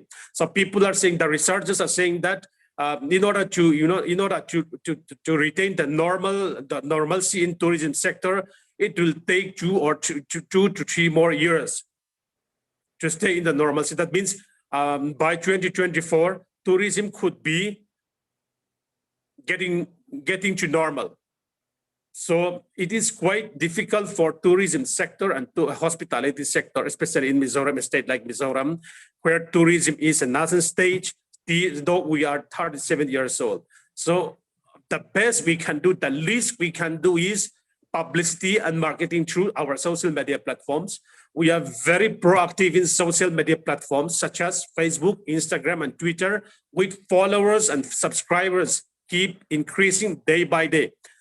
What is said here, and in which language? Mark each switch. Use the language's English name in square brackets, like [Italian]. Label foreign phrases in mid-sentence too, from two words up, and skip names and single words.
[English] So people are saying, the researchers are saying that in order to retain the normalcy in tourism sector, it will take 2 to 3 more years to stay in the normalcy. That means by 2024, tourism could be getting to normal. So it is quite difficult for tourism sector and to hospitality sector, especially in Mizoram, a state like Mizoram, where tourism is a nascent stage, though we are 37 years old. So the best we can do, the least we can do is publicity and marketing through our social media platforms. We are very proactive in social media platforms such as Facebook, Instagram, and Twitter, with followers and subscribers keep increasing day by day.